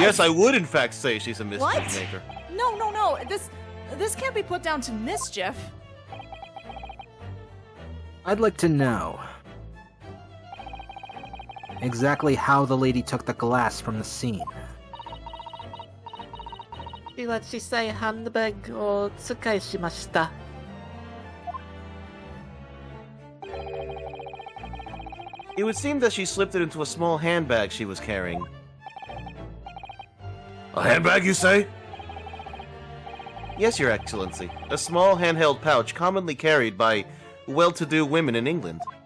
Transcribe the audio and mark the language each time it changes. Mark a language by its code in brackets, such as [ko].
[en] Yes, I would in fact say she's a mischief maker. No. This can't be put down to mischief. I'd like to know exactly how the lady took the glass from the scene. [ja] では小さいハンドバッグを使いしました。 [en] It would seem that she slipped it into a small handbag she was carrying. A handbag, you say? Yes, Your Excellency. A small handheld pouch commonly carried by well-to-do women in England.